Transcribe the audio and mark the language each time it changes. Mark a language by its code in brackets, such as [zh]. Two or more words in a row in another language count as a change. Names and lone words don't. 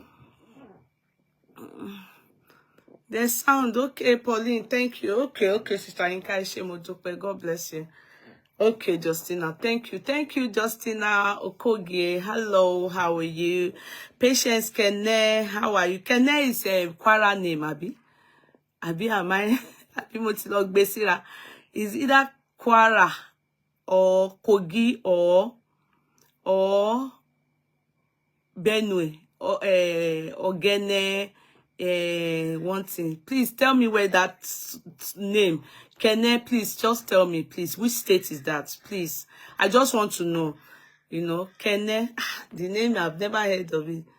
[en] There's sound. Okay, Pauline, thank you. Okay, Sister Inka Ishemodope. God bless you. Okay, Justina, thank you. Thank you, Justina Okogie. Hello, how are you? Patience Kene, how are you? Kene is a Kwara name, Abi. Abi, am I? Abi Motilog Besira. Is either Kwara or Kogi or Benue or Ogene. One thing. Please tell me where that name. Kene, please just tell me, please. Which state is that? Please. I just want to know. You know, Kene, the name, I've never heard of it.